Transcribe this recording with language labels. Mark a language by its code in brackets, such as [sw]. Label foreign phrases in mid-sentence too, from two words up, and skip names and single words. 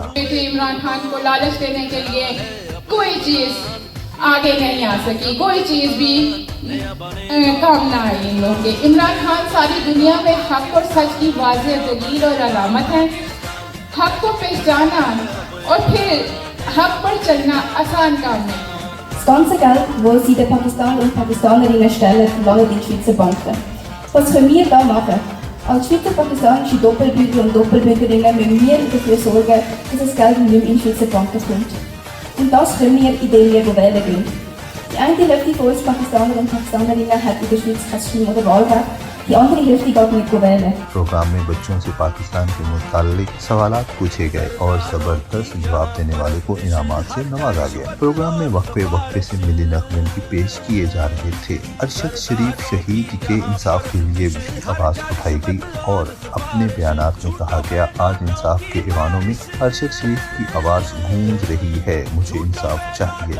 [ur] عمران خان کو لالچ دینے کے لیے کوئی چیز آگے نہیں آ سکی، کوئی چیز بھی کام نہ آئی ان لوگوں کے۔ عمران خان ساری دنیا میں حق اور سچ کی واضح دلیل اور علامت ہے۔ حق کو پہچانا اور پھر حق پر چلنا آسان کام نہیں ہے۔ [de] Das ganze Geld, das sie der Pakistaner und Pakistanerinnen stellen, landet in Schweizer Banken. Was können wir da machen? Als Schweizer pakistanische Doppelbürger und Doppelbürgerinnen müssen wir dafür sorgen, dass das Geld nicht mehr in Schweizer Banken kommt. Und das können wir, indem wir wählen gehen. Die eine Hälfte von uns Pakistaner und Pakistanerinnen hat in der Schweiz kein Stimm- oder Wahlrecht. Die andere Hälfte geht nicht wählen. [ur] پروگرام میں بچوں سے پاکستان کے متعلق سوالات پوچھے گئے اور زبردست جواب دینے والے کو انعامات سے نوازا گیا۔ پروگرام میں وقفے وقفے سے ملی نغمے بھی پیش کیے جا رہے تھے۔ ارشد شریف شہید کے انصاف کے لیے بھی آواز اٹھائی گئی اور اپنے بیانات میں کہا گیا، آج انصاف کے ایوانوں میں ارشد شریف کی آواز گونج رہی ہے، مجھے انصاف چاہیے۔